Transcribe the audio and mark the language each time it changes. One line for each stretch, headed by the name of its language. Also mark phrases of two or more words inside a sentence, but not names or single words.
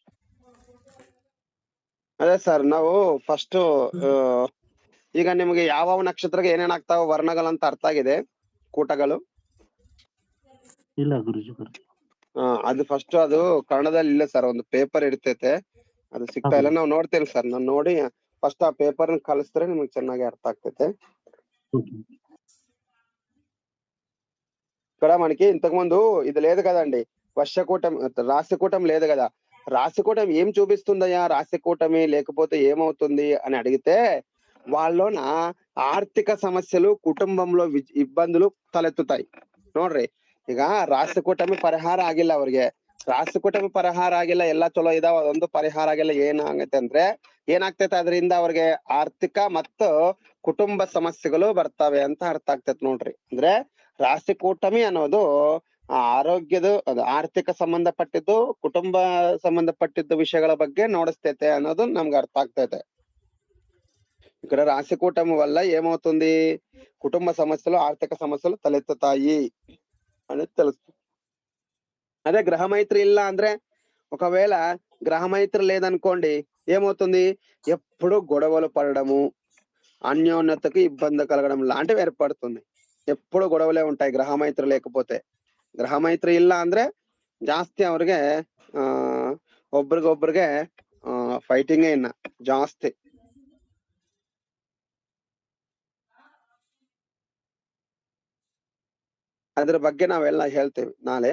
Kannada: ಅದೇ ಸರ್ ನಾವು ಫಸ್ಟ್ ಈಗ ನಿಮ್ಗೆ ಯಾವ ನಕ್ಷತ್ರಕ್ಕೆ ಏನೇನ್ ಆಗ್ತಾವ ವರ್ಣಗಳಂತ ಅರ್ಥ ಆಗಿದೆ ಕೂಟಗಳು? ಇಲ್ಲ ಗುರುಜಿ ಅದು ಫಸ್ಟ್ ಅದು ಕನ್ನಡದಲ್ಲಿ ಇಲ್ಲ ಸರ್, ಒಂದು ಪೇಪರ್ ಇರ್ತೈತೆ ಅದು ಸಿಗ್ತಾ ಇಲ್ಲ. ನಾವು ನೋಡ್ತೇವೆ ಸರ್, ನಾನು ನೋಡಿ ಫಸ್ಟ್ ಆ ಪೇಪರ್ ಕಳಿಸಿದ್ರೆ ನಿಮ್ಗೆ ಚೆನ್ನಾಗಿ అర్థం ಆಗ್ತೈತೆ.
Telugu: ఇక్కడ మనకి ఇంతకు ముందు ఇది లేదు కదండి, వర్షకూటమి రాశికూటమి లేదు కదా. రాశికూటమి ఏం చూపిస్తుందయ్యా, రాశికూటమి లేకపోతే ఏమవుతుంది అని అడిగితే వాళ్ళలోన ఆర్థిక సమస్యలు కుటుంబంలో ఇబ్బందులు తలెత్తుతాయి ನೋಡ್ರಿ.
Kannada: ಈಗ ರಾಶಿಕೂಟಮಿ ಪರಿಹಾರ ಆಗಿಲ್ಲ ಅವ್ರಿಗೆ, ರಾಶಿಕೂಟಮಿ ಪರಿಹಾರ ಆಗಿಲ್ಲ, ಎಲ್ಲ ಚಲೋ ಇದಾವ, ಅದೊಂದು ಪರಿಹಾರ ಆಗಿಲ್ಲ. ಏನಾಗತ್ತೆ ಅಂದ್ರೆ ಏನಾಗ್ತೈತೆ ಅದರಿಂದ ಅವ್ರಿಗೆ ಆರ್ಥಿಕ ಮತ್ತು ಕುಟುಂಬ ಸಮಸ್ಯೆಗಳು ಬರ್ತವೆ ಅಂತ ಅರ್ಥ ಆಗ್ತೈತೆ ನೋಡ್ರಿ. ಅಂದ್ರೆ ರಾಶಿಕೂಟಮಿ ಅನ್ನೋದು ಆರೋಗ್ಯದ ಆರ್ಥಿಕ ಸಂಬಂಧಪಟ್ಟಿದ್ದು ಕುಟುಂಬ ಸಂಬಂಧಪಟ್ಟಿದ್ದ ವಿಷಯಗಳ ಬಗ್ಗೆ ನೋಡಿಸ್ತೈತೆ ಅನ್ನೋದು ನಮ್ಗೆ అర్థం ಆಗ್ತೈತೆ.
Telugu: ఇక్కడ రాశికూటమి వల్ల ఏమవుతుంది, కుటుంబ సమస్యలు ఆర్థిక సమస్యలు తలెత్తుతాయి అనేది తెలుస్తుంది. అదే గ్రహమైత్రి
Kannada: ಇಲ್ಲ ಅಂದ್ರೆ,
Telugu: ఒకవేళ గ్రహమైత్రి లేదనుకోండి ఏమవుతుంది, ఎప్పుడు గొడవలు పడడము, అన్యోన్యతకు ఇబ్బంది కలగడం లాంటివి ఏర్పడుతుంది. ఎప్పుడు గొడవలే ఉంటాయి గ్రహమైత్రి లేకపోతే.
Kannada: గ్రహమైత్రి ಇಲ್ಲ ಅಂದ್ರೆ ಜಾಸ್ತಿ ಅವ್ರಿಗೆ ಒಬ್ರಿಗೊಬ್ರಿಗೆ ಫೈಟಿಂಗ್ ಇನ್ನ ಜಾಸ್ತಿ. ಅದ್ರ ಬಗ್ಗೆ ನಾವೆಲ್ಲ ಹೇಳ್ತೇವೆ ನಾಳೆ.